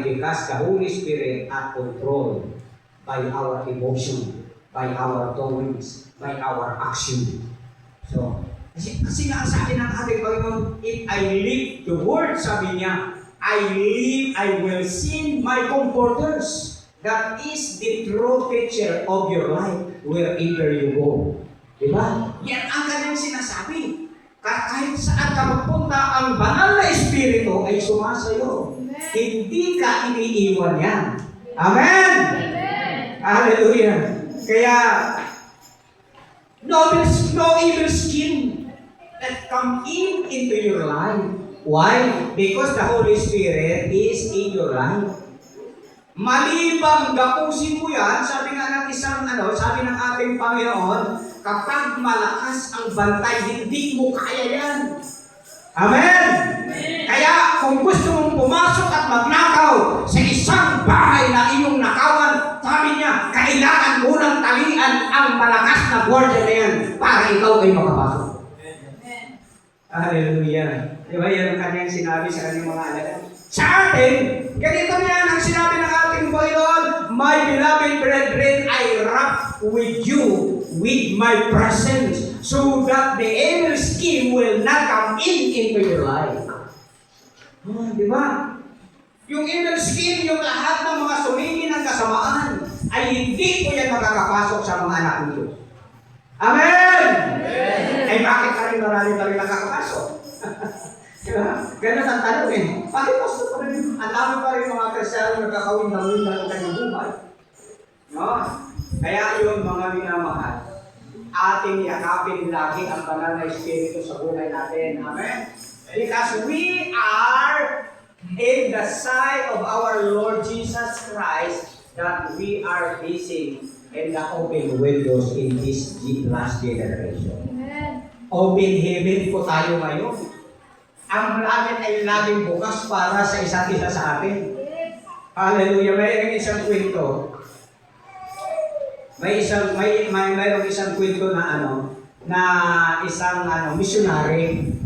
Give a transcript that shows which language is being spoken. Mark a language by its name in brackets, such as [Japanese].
[English] Because the Holy Spirit are controlled by our emotion, by our doings, by our action. So, [Filipino] kasi nga sabi ng ating Panginoon, [English] if I live the word, [Filipino] sabi niya, [English] I will send my comforters. That is the true picture of your life wherever you go. [Filipino] Diba? Yan ang kanyang sinasabi. Kahit saan ka magpunta, ang banal na espiritu ay sumasayo. Hindi ka iniiwan yan. Amen! Hallelujah! Kaya, [English] no evil scheme that come into your life. Why? Because the Holy Spirit is in your life. [Filipino] Malibang gapusin mo yan, sabi nga ng sabi ng ating Panginoon, kapag malakas ang bantay, hindi mo kaya yan. Amen? Kaya kung gusto mong pumasok at magnakaw sa isang bahay na iyong nakawan, sabi niya, kailangan mo ng talian ang malakas na gwardiya na yan para ikaw ay makapasok. Hallelujah. Diba yan ang kanyang sinabi sa kanyang mga anak? Sa atin, ganito yan ang sinabi ng ating Panginoon, [English] "My beloved brethren, I wrath with you with my presence, so that the evil scheme will not come into your life." [Filipino] Oh, di ba? Yung [English] evil scheme, [Filipino] yung lahat ng mga sumingin ng kasamaan, ay hindi po yan makakapasok sa mga anak ng Diyos. Amen! Ay bakit ka rin marami pa rin nakakapasok? Diba? Ganun ang tanong eh. Bakit pasok pa rin? Ang dami pa rin mga Kristiyano nagkakawin-dawin ng kanyang buhay. No? Kaya yun mga minamahal, ating yakapin lagi ang banal na Espiritu sa buhay natin. Amen? [English] Because we are in the sight of our Lord Jesus Christ that we are facing in the open windows in this last generation. Open heaven [Filipino] po tayo ngayon. Ang langit ay laging bukas para sa isa't isa sa atin. Hallelujah. Mayroong isang kwento. Mayroong isang kwento na isang missionary.